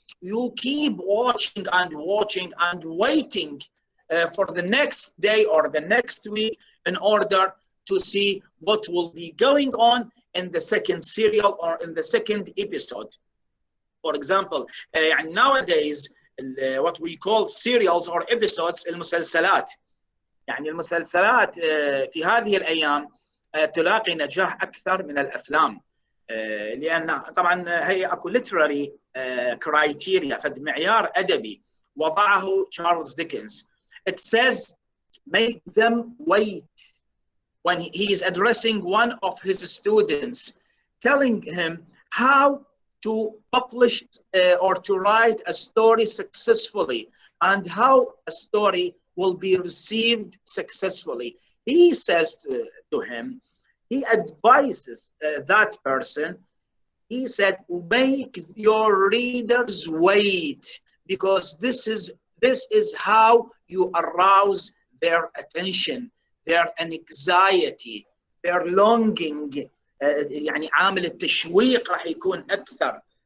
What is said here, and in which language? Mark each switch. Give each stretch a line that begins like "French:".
English: You keep watching and watching and waiting for the next day or the next week in order to see what will be going on in the second serial or in the second episode. For example, nowadays what we call serials or episodes المسلسلات.
Arabic: يعني المسلسلات في هذه الأيام تلاقي نجاح أكثر من الأفلام لأن طبعا هي أكو
English: literary criteria
Arabic: فد معيار أدبي وضعه تشارلز ديكنز.
English: It says make them wait. When he is addressing one of his students, telling him how to publish or to write a story successfully and how a story will be received successfully. He says to him, he advises that person, he said, make your readers wait because this is how you arouse their attention, their anxiety, their longing.
Arabic: يعني عامل التشويق راح يكون أكثر.